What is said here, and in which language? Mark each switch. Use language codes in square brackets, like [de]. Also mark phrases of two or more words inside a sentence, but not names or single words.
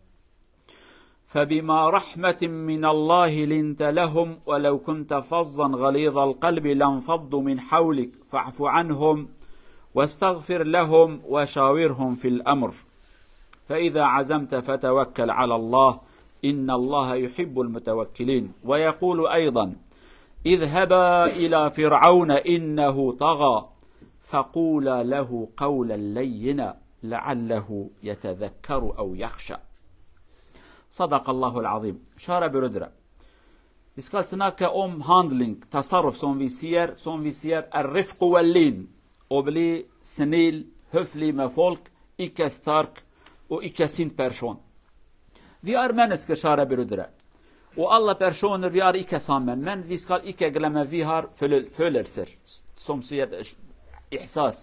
[ar] فبما رحمة من الله لنت لهم ولو كنت فظا غليظ القلب لانفضوا من حولك فاعف عنهم واستغفر لهم وشاورهم في الأمر فإذا عزمت فتوكل على الله إن الله يحب المتوكلين. ويقول أيضا: اذهبا إلى فرعون إنه طغى فقولا له قولا لينا لعله يتذكر أو يخشى. صدق الله العظيم. [sv] Kära bröder, [no] vi skal snakke om handling, tasarruf, som vi sier [ar] الرفق واللين, [no] å bli snill, høflig med folk, ikke sterk og ikke sint person. Vi er mennesker, kjære brødre, og alle personer vi er ikke sammen, men vi skal ikke glemme vi har følelser, som sier ihsas.